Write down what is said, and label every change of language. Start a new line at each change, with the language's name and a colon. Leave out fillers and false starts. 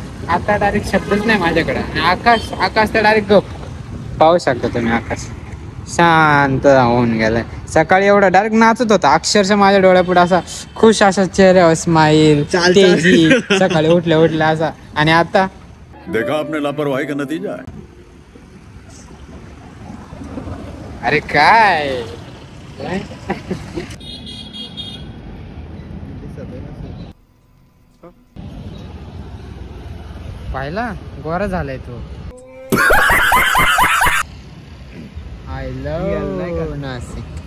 Marathi: आता डायरेक्ट शब्दच नाही माझ्याकडे. आणि आकाश तर डायरेक्ट गप. पाहू शकता तुम्ही, आकाश शांत होऊन गेलाय. सकाळी एवढा डायरेक्ट नाचत होता अक्षरशः माझ्या डोळ्यापुढे, असा खुश अशा चेहऱ्यावर स्माईल, तेजी, सकाळी उठल्या असा. आणि आता
Hindi: देखा आपने लापरवाही का नतीजा है.
Marathi: अरे काय पाहिला गोरा झालाय तो.
English: I love Nashik.